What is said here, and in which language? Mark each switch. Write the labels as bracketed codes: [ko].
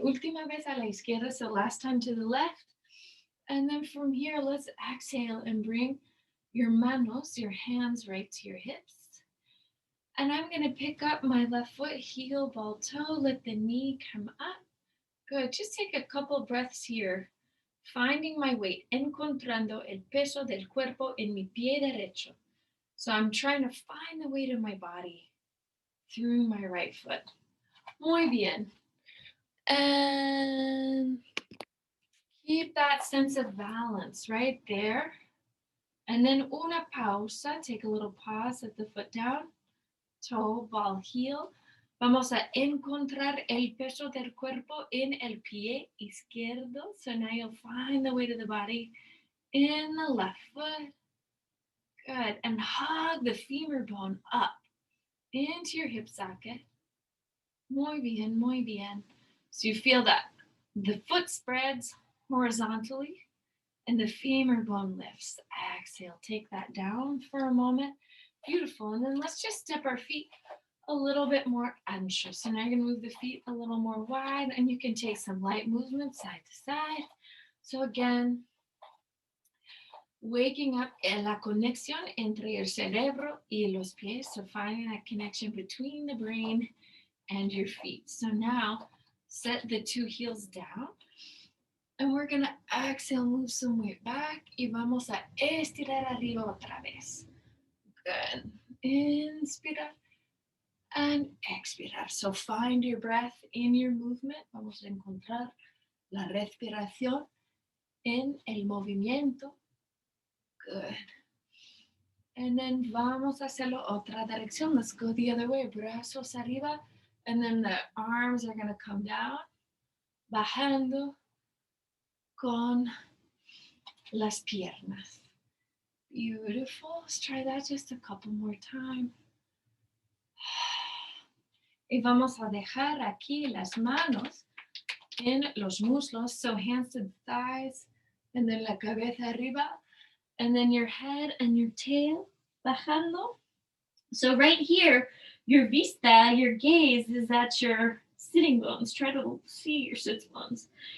[es] Última vez a la izquierda, [en] so last time to the left. And then from here, let's exhale and bring your manos, your hands right to your hips. And I'm going to pick up my left foot, heel, ball, toe, let the knee come up. Good. Just take a couple breaths here. Finding my weight, [es] encontrando el peso del cuerpo en mi pie derecho. [en] So I'm trying to find the weight of my body through my right foot. [es] Muy bien. [en] And keep that sense of balance right there. And then [es] una pausa, [en] take a little pause, set the foot down, toe, ball, heel. [es] Vamos a encontrar el peso del cuerpo en el pie izquierdo. [en] So now you'll find the weight of the body in the left foot. Good. And hug the femur bone up into your hip socket. [es] Muy bien, muy bien. [en] So you feel that the foot spreads horizontally and the femur bone lifts. Exhale, take that down for a moment. Beautiful. And then let's just step our feet a little bit more ancho. So now you're going to move the feet a little more wide, and you can take some light movement side to side. So again, waking up [es] en la conexión entre el cerebro y los pies. [en] So finding that connection between the brain and your feet. So now set the two heels down. And we're going to exhale, move some weight back. [es] Y vamos a estirar arriba otra vez. [en] Good. Inspirar and expirar. So find your breath in your movement. [es] Vamos a encontrar la respiración en el movimiento. [en] Good. And then [es] vamos a hacerlo otra dirección. [en] Let's go the other way. [es] Brazos arriba. [en] And then the arms are going to come down. [es] Bajando con las piernas. [en] Beautiful. Let's try that just a couple more times. [es] Y vamos a dejar aquí las manos en los muslos. [en] So hands to the thighs. And then [es] la cabeza arriba. [en] And then your head and your tail [es] bajando. [en] So right here, your vista, your gaze is at your sitting bones. Try to see your sits bones.